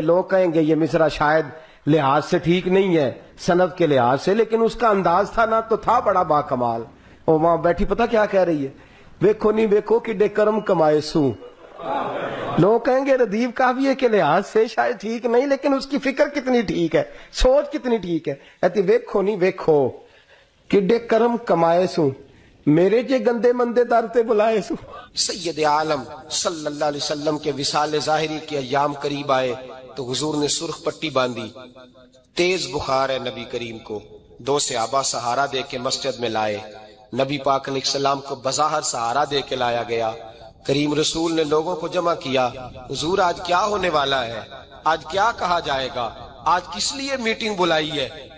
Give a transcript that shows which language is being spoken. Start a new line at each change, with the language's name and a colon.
Urdu: لوگ کہیں گے یہ مصرع شاید لحاظ سے ٹھیک نہیں ہے, سند کے لحاظ سے, لیکن اس کا انداز تھا نا تو تھا بڑا با کمال. وہ وہاں بیٹھی پتہ کیا کہہ رہی ہے,
Punjabi: ویکھو نہیں ویکھو کہ کرم کمائے سوں.
Urdu: لوگ کہیں گے ردیف کافی کے لحاظ سے شاید ٹھیک نہیں, لیکن اس کی فکر کتنی ٹھیک ہے, سوچ کتنی ٹھیک ہے.
Punjabi: کہتی ویکھو نہیں ویکھو کہ کرم کمائے سوں, میرے جے گندے مندے در تے بلائے سوں.
Urdu: سید عالم صلی اللہ علیہ وسلم کے وصال ظاہری کے ایام قریب آئے تو حضور نے سرخ پٹی باندھی. تیز بخار ہے نبی کریم کو. 2 صحابہ سہارا دے کے مسجد میں لائے. نبی پاک علیہ السلام کو بظاہر سہارا دے کے لایا گیا. کریم رسول نے لوگوں کو جمع کیا, حضور آج کیا ہونے والا ہے, آج کیا کہا جائے گا, آج کس لیے میٹنگ بلائی ہے.